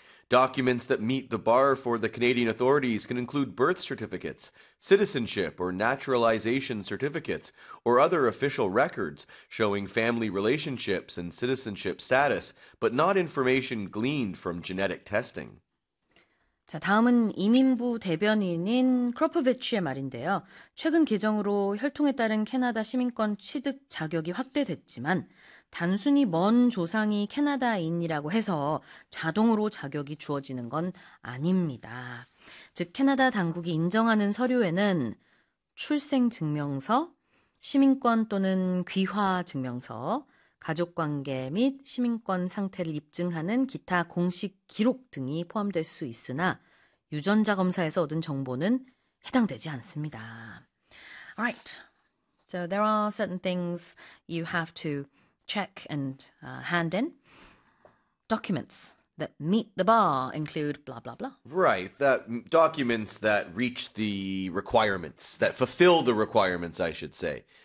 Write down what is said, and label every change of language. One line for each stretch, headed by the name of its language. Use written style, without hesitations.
English: Documents that meet the bar for the Canadian authorities can include birth certificates, citizenship or naturalization certificates, or other official records showing family relationships and citizenship status, but not information gleaned from genetic testing.
Korean: 자, 다음은 이민부 대변인인 크로포비치의 말인데요. 최근 개정으로 혈통에 따른 캐나다 시민권 취득 자격이 확대됐지만, 단순히 먼 조상이 캐나다인이라고 해서 자동으로 자격이 주어지는 건 아닙니다. 즉, 캐나다 당국이 인정하는 서류에는 출생 증명서, 시민권 또는 귀화 증명서, 가족관계 및 시민권 상태를 입증하는 기타 공식 기록 등이 포함될 수 있으나 유전자 검사에서 얻은 정보는 해당되지 않습니다.
English: Alright, so there are certain things you have to check and hand in. Documents that meet the bar include blah blah blah. Right, that documents that reach the requirements, that fulfill the requirements, I should say.